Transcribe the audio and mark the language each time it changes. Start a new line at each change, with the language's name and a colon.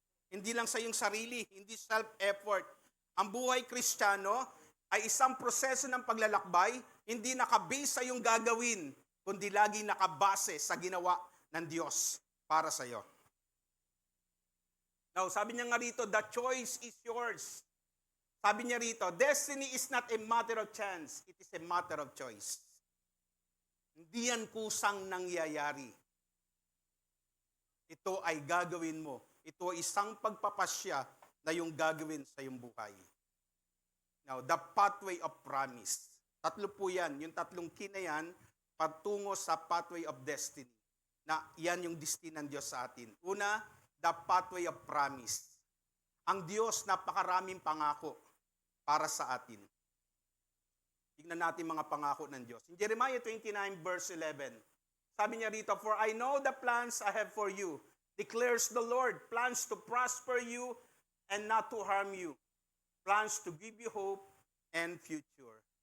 Filipino: Hindi lang sa iyong sarili, hindi self-effort. Ang buhay Kristiyano ay isang proseso ng paglalakbay, hindi nakabase sa iyong gagawin, kundi lagi nakabase sa ginawa ng Diyos para sa iyo.
English: Now,
Filipino: sabi niya nga rito,
English: the choice is yours.
Filipino: Sabi niya rito,
English: destiny is not a matter of chance, it is a matter of choice.
Filipino: Hindi yan kusang nangyayari. Ito ay gagawin mo. Ito ay isang pagpapasya na yung gagawin sa iyong buhay.
English: Now, the pathway of promise.
Filipino: 3 po yan. Yung 3 key na yan, patungo sa
English: pathway of destiny.
Filipino: Na yan yung destiny ng Diyos sa atin. Una,
English: the pathway of promise.
Filipino: Ang Diyos, napakaraming pangako para sa atin. Tignan natin mga pangako ng Diyos.
English: In Jeremiah 29 verse 11,
Filipino: sabi niya rito,
English: for I know the plans I have for you, declares the Lord, plans to prosper you and not to harm you, plans to give you hope and future.